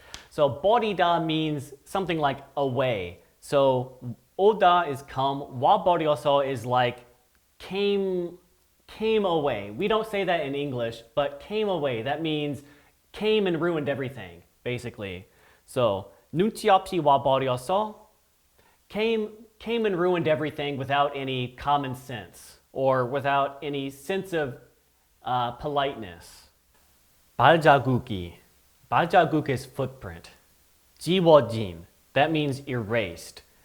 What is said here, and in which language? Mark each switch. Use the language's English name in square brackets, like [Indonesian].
[English] So [Korean] 버리다 [English] means something like away. So [Korean] 오다 [English] is come, [Korean] 와버렸어 [English] is like came away. We don't say that in English, but came away. That means came and ruined everything, basically. So [Korean] 눈치 없이 와버렸어. [English] Came and ruined everything without any common sense or without any sense of politeness. [Korean] 발자국이. 발자국 [English] is footprint. [Korean] 지워진. [English] That means erased.